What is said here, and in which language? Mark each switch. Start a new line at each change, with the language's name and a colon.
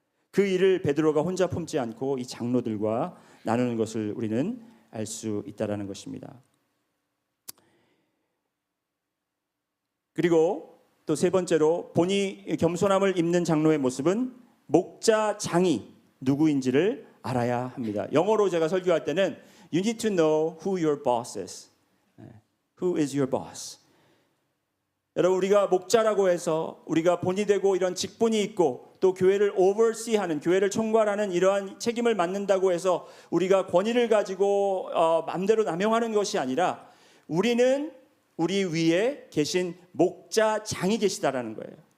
Korean: 그 일을 베드로가 혼자 품지 않고 이 장로들과 나누는 것을 우리는 알 수 있다라는 것입니다. 그리고 또 3번째로 본이 겸손함을 입는 장로의 모습은 목자장이 누구인지를 알아야 합니다. 영어로 제가 설교할 때는
English: You need to know who your boss is. Who is your boss?
Korean: 여러분, 우리가 목자라고 해서 우리가 본이 되고 이런 직분이 있고 또 교회를 oversee하는, 교회를 총괄하는 이러한 책임을 맡는다고 해서 우리가 권위를 가지고 마음대로 남용하는 것이 아니라 우리는 우리 위에 계신 목자장이 계시다라는 거예요.